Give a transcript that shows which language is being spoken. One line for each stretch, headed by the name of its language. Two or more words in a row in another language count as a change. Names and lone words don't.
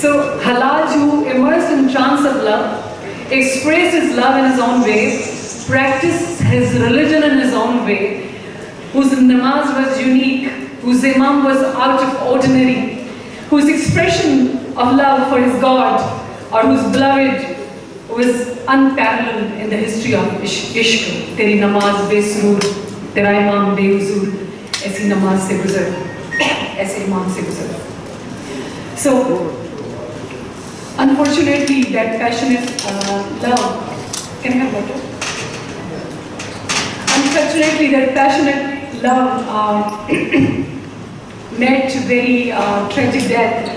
English: So Halaj, who immersed in trance of love, expressed his love in his own way, practiced his religion in his own way, whose namaz was unique, whose imam was out of ordinary, whose expression of love for his God or whose beloved was unparalleled in the history of ishq.
Urdu: تیری نماز بے سرور, تیرا امام بے حضور، ایسی نماز سے گزر، ایسے امام سے گزر.
English: So, unfortunately, that passionate love, can I have water? Unfortunately, that passionate love met very tragic death.